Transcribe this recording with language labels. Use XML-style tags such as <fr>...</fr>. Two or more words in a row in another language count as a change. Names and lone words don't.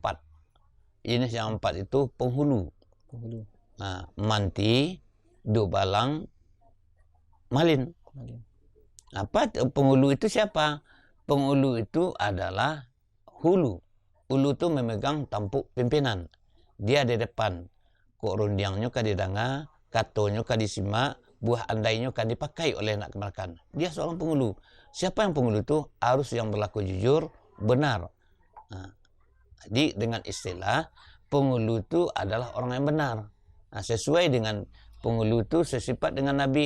<id>Jenis yang 4 itu penghulu. Nah, manti, dubalang, malin. Apa penghulu itu siapa? Penghulu itu adalah hulu. Hulu itu memegang tampuk pimpinan. Dia di depan.</id> <min>Kok rundiangnya ka didanga, katonyo ka disimak, buah andainya kan dipakai oleh anak kemenakan.</min> <id>Dia seorang penghulu. Siapa yang penghulu itu? Harus yang berlaku jujur, benar. Nah, jadi dengan istilah penghulu itu adalah orang yang benar. Nah, sesuai dengan penghulu itu sesifat dengan Nabi.</id>